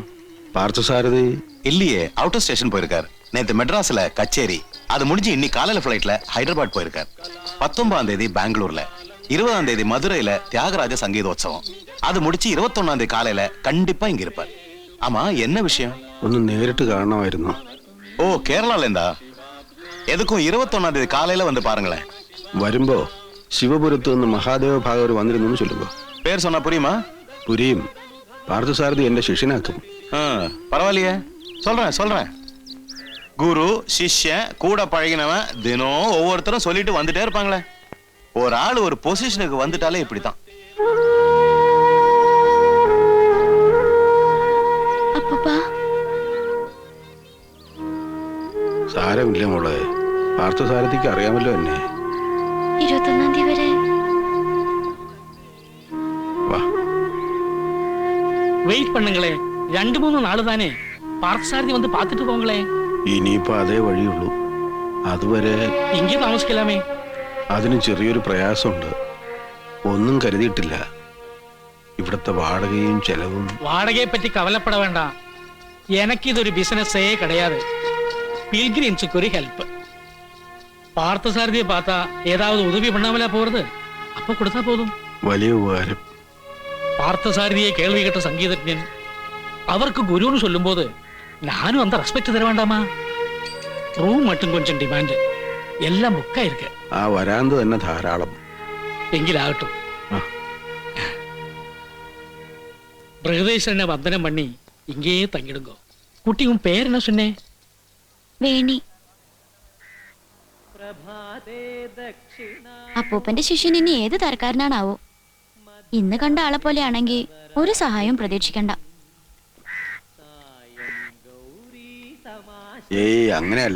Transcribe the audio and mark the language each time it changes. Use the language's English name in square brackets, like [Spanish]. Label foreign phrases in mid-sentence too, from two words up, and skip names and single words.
[Tamil] பார்த்தசாரதி இல்லையே, அவுட் ஆஃப் ஸ்டேஷன் போயிருக்கார். நேத்து மெட்ராஸ்ல கச்சேரி, அது முடிஞ்சு இன்னி காலையில பிளைட்ல ஹைதராபாத் போயிருக்கார். 19ஆம் தேதி பெங்களூர்ல, 20ஆம் தேதி மதுரையில தியாகராஜ சங்கீதோத்சவம், அது முடிச்சு 21ஆம் தேதி காலையில கண்டிப்பா இங்க இருப்பார். ஆமா, என்ன விஷயம்? [Malayalam] ഒന്ന് നേരിട്ട് കാണണമായിരുന്നു. [Tamil] ஓ, கேரளால இருந்தா? எதுக்கும் 21ஆம் தேதி காலையில வந்து பாருங்களேன். [Malayalam] വരുമ്പോ ശിവപുരത്ത് നിന്ന് മഹാദേവ ഭാഗവർ വന്നിരുന്നു ചൊല്ലുമ്പോ. [Tamil] பேர் சொன்னா புரியுமா? [Malayalam] പുരിയും. പാർത്ഥസാരഥി എന്റെ ശിഷ്യനാക്കും. [Tamil] பரவாயில்லையே, சொல்றேன். குரு சிஷ்யன் கூட பழகினவன் தினம் ஒவ்வொருத்தரும் சொல்லிட்டு வந்துட்டே இருப்பாங்களே. ஒரு ஆள் ஒரு பொசிஷனுக்கு வந்துட்டாலே இப்படித்தான். [Malayalam] സാരമില്ല മോളെ, പാർത്ഥസാരഥിക്ക് അറിയാമല്ലോ എന്നെ. 21ആം തീയതി വരെ വാ. [Tamil] வெயிட் பண்ணுங்களே, 2-3 நாள் தானே. பார்த்தசாரதி வந்து பார்த்துட்டு போங்களே. [Malayalam] ഇനിയിപ്പോ അതേ വഴിയുള്ളൂ. അതുവരെ ഇங்கே താമസിക്കലാമേ. അതിന് ചെറിയൊരു പ്രയാസമുണ്ട്. ഒന്നും കരുതിയിട്ടില്ല. ഇവിടുത്തെ വാടകയും ചെലവും. വാടകയെ പറ്റി കവലപ്പെട വേണ്ട. എനിക്കിതൊരു ബിസിനസ്സേ கிடையாது. [Tamil] பில்கிரிம்ஸுக்கு ஒரு ஹெல்ப். பார்த்தசாரதியை பார்த்தா ஏதாவது உதவி பண்ணாமலா போறது? அப்ப கொடுத்தா போதும். [Malayalam] വലിയ ഉപകാരം. [Tamil] பார்த்தசாரதியை கேள்வி கேட்ட சங்கீதஜன் அவருக்கு குருன்னு சொல்லும்போது நானும் அந்த ரெஸ்பெக்ட் தர வேண்டாமா? ரூம் மட்டும் கொஞ்சம் டிமாண்ட், எல்லாம் புக்கா இருக்கு. [Malayalam] ആ വരാന്ത് തന്നെ ധാരാളം. എങ്കിലാകട്ടും. [Tamil] பிரகதீஸ்வரனை வந்தனம் பண்ணி இங்கேயே தங்கிடுங்கோ. குட்டி, உன் பேர் என்ன சொன்னே? [Malayalam] വേണി. അപ്പൂപ്പന്റെ ശിഷ്യൻ ഇനി ഏത് തരക്കാരനാണാവോ? ഇന്ന് കണ്ട ആളെ പോലെയാണെങ്കിൽ ഒരു സഹായവും പ്രതീക്ഷിക്കണ്ട. ഏയ്, അങ്ങനെയല്ല.